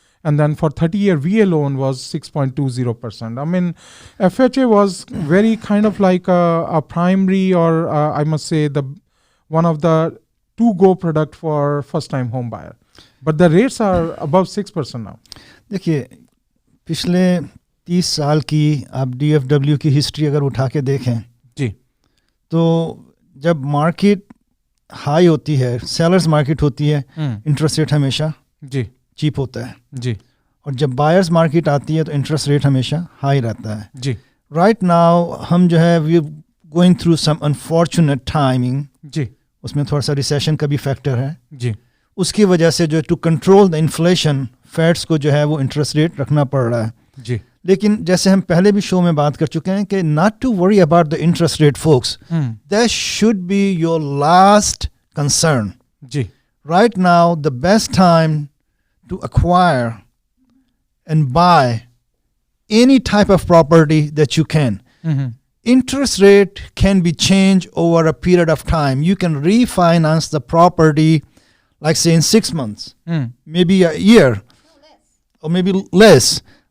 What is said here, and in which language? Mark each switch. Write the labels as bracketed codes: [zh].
[en] And then for 30-year VA loan was 6.20%. I mean, FHA was very kind of like a primary, or I must say one of the to-go product for first-time home buyer. But the rates are above 6% now. [hi] देखिए पिछले 30 साल की आप DFW की history अगर उठा के देखें जी, तो जब मार्केट हाई होती है, सेलर्स मार्केट होती है, इंटरेस्ट रेट हमेशा जी चीप होता है जी, और जब बायर्स मार्केट आती है तो इंटरेस्ट रेट हमेशा हाई रहता है जी [en] right now [hi] हम जो है [en] we going through some unfortunate timing [hi] जी, उसमें थोड़ा सा रिसेशन का भी फैक्टर है जी उसकी वजह से जो [en] to control the inflation [hi] fades को जो है वो इंटरेस्ट रेट रखना पड़ रहा है जी, लेकिन जैसे हम पहले भी शो में बात कर चुके हैं कि [en] not to worry about the interest rate folks that should be your last concern [hi] ji, [en] right now the best time to acquire and buy any type of property that you can. Interest rate can be changed over a period of time. You can refinance the property, like say in 6 months, maybe a year, or maybe less.